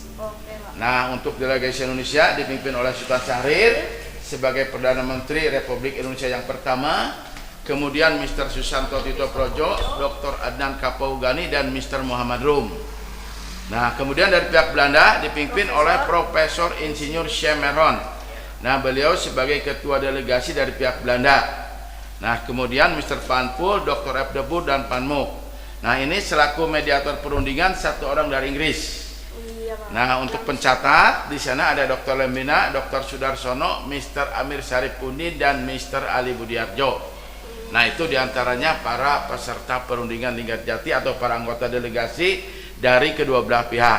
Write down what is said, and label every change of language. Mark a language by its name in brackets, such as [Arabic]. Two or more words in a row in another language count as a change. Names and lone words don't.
[Indonesian] Nah, untuk delegasi Indonesia dipimpin oleh Sultan Syahrir sebagai Perdana Menteri Republik Indonesia yang pertama, kemudian Mr. Susanto Tito Projo, Dr. Adnan Kapaugani, dan Mr. Muhammad Rum. Nah, kemudian dari pihak Belanda dipimpin oleh Profesor Insinyur Shemeron. Nah, beliau sebagai ketua delegasi dari pihak Belanda. Nah, kemudian Mr. Van Poel, Dr. F. de Boer, dan Van Mook. Nah, ini selaku mediator perundingan 1 orang dari Inggris. Nah, untuk pencatat di sana ada Dr. Lembina, Dr. Sudarsono, Mr. Amir Syarifudin, dan Mr. Ali Budiarjo. Nah, itu diantaranya para peserta perundingan Linggarjati atau para anggota delegasi dari kedua belah pihak.